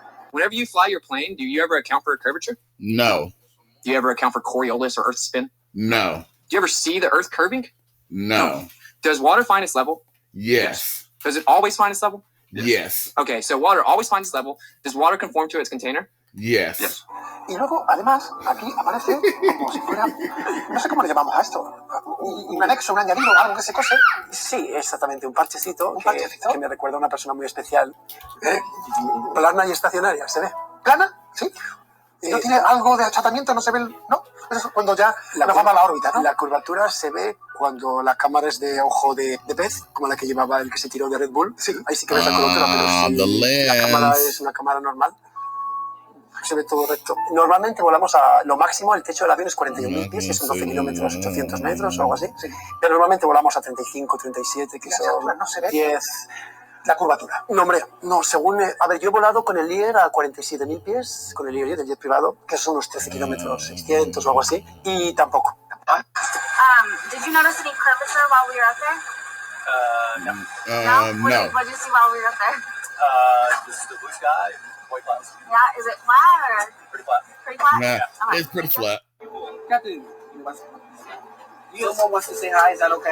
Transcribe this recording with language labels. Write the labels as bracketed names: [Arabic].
[English] Whenever you fly your plane, do you ever account for a curvature? No. Do you ever account for Coriolis or Earth spin? No. Do you ever see the Earth curving? No. Does water find its level? Yes. Does it always find its level? Yes. Okay, so water always finds its level. Does water conform to its container? Yes. [Spanish] Y luego, además, aquí aparece como si fuera, no sé cómo le llamamos a esto, un anexo, un añadido, algo que se cose. Sí, exactamente, un parchecito que me recuerda a una persona muy especial. Plana y estacionaria, ¿se ve? ¿Plana? Sí. ¿No tiene algo de achatamiento? ¿No se ve? ¿No? Eso cuando ya nos vamos a la órbita, ¿no? La curvatura se ve cuando la cámara es de ojo de pez, como la que llevaba el que se tiró de Red Bull. Sí, ahí sí que ves la curvatura, pero si la cámara es una cámara normal, se ve todo recto. Normalmente volamos a lo máximo, el techo del avión es 41.000 pies, que son 12 kilómetros, 800 metros o algo así. Sí. Pero normalmente volamos a 35, 37, que son no se ve 10. La curvatura. No, hombre, no, según... A ver, yo he volado con el Lear a 47.000 pies, con el Lear, el jet privado, que son unos 13 kilómetros, 600 o algo así, y tampoco. [English] Did you notice any curvature while we were up there? No. What did you see while we were up there? Just the blue sky, white clouds. Yeah, is it flat or? Pretty flat. Pretty flat? Nah, Okay. it's pretty flat. Captain, someone wants to say hi, is that okay?